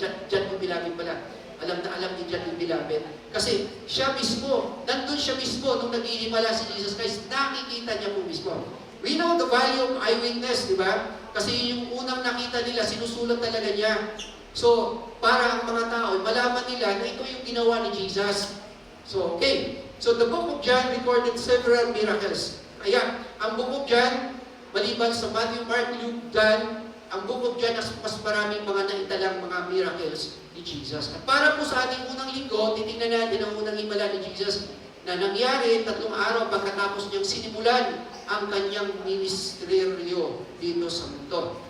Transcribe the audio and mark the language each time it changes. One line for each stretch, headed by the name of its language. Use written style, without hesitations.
Filipino: John the Beloved pala. Alam na alam ni John the Beloved. Kasi siya mismo, nandun siya mismo nung naghihimala si Jesus Christ, nakikita niya po mismo.
English: We know the value of eyewitness,
Filipino: di ba? Kasi yung unang nakita nila, sinusulat talaga niya. So, para ang mga tao, malaman nila na ito yung ginawa ni Jesus.
English: So, okay. So, the Book of John recorded several miracles.
Filipino: Kaya, ang Book of John, maliban sa Matthew, Mark, Luke, John, ang Book of John mas maraming mga naitalang mga miracles ni Jesus. At para po sa ating unang linggo, titingnan natin ang unang himala ni Jesus na nangyari 3 araw pagkatapos niyang sinimulan ang kanyang ministeryo dito sa mundo.